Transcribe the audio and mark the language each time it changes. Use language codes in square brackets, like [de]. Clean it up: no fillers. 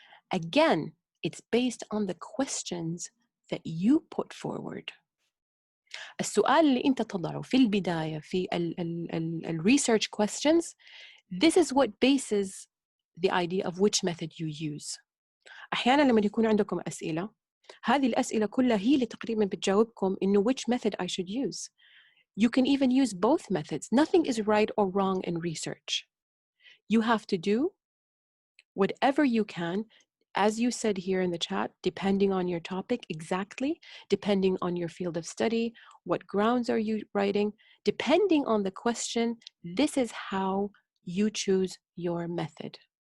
[en] Again, it's based on the questions that you put forward. [ar] السؤال اللي أنت تضعه في البداية في ال [en] research questions, this is what bases the idea of which method you use. [ar] أحيانا لما يكون عندكم أسئلة، هذه الأسئلة كلها هي اللي تقريبا بتجاوبكم إنه [en] which method I should use. You can even use both methods. Nothing is right or wrong in research. You have to do whatever you can, as you said here in the chat, depending on your topic, exactly, depending on your field of study, what grounds are you writing, depending on the question, this is how you choose your method.